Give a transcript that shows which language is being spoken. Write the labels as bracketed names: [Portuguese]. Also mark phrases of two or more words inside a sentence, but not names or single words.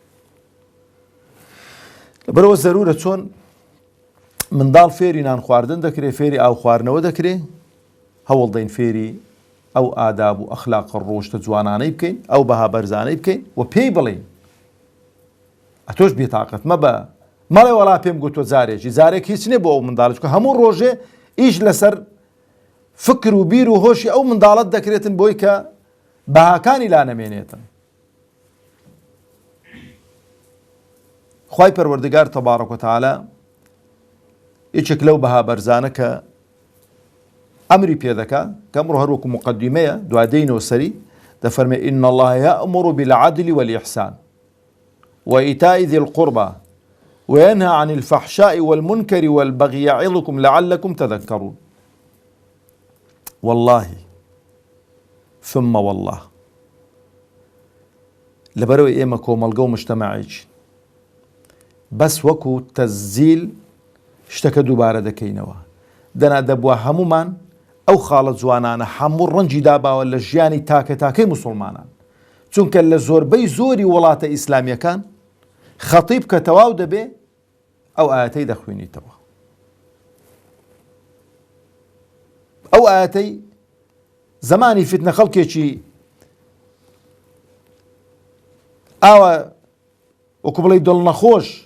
[Central Kurdish] لەبەرەوە زەرورە چۆن منداڵ فێری نان خواردن دەکرێت فێری ئاو خواردنەوە دەکرێت هەوڵ دەین فێری ئەو ئاداب و ئەخلاق ڕۆشتە جوانانەی بکەین ئەو بەها بەرزانەی بکەین و پێی بڵێین ئەتۆش بێتاقەت مەبە مەڵێ وەڵا پێم گوتۆ جارێک هیچ نێ بۆ ئەو منداڵ چکە هەموو ڕۆژێ ئیش لەسەر فکر و بیر و هۆشی ئەو منداڵەت دەکرێتن بۆی کە بەهاکانی لا نەمێنێتن خوای پەروەردگار [Arabic] تەبارەک و تەعالا [Central Kurdish] یەکێک لەو بەها بەرزانە کە ئەمری پێ دەکا کە ئەمڕۆ هەروەکو مقەدیمەیە دوادەینەوە سەری دەفەرمێ [Arabic] ئین الله یەأمر بالعدل والإحسان وإيتاء ذي القربى وينهى عن الفحشاء والمنكر والبغي يعظكم لعلكم تذكرون والله ثم والله [Central Kurdish] لەبەرەوەی ئێمە کۆمەڵگە و مجتەمەعێکی بەس وەکو تەزیل شتەکە دووبارە دەکەینەوە دەنا دەبووە هەمومان ئەو خاڵە جوانانە هەموو ڕەنجی داباوە لە ژیانی تاکە تاکەی موسڵمانان چونکە لە زۆربەی زۆری وڵاتە ئیسلامیەکان خەتیب کە تەواو دەبێ ئەو ئاەتەی دەخوێنیتەوە ئەو ئاەتەی زمانی فتنە خەڵکێکی ئاوە وەکو بڵێ دڵنەخۆش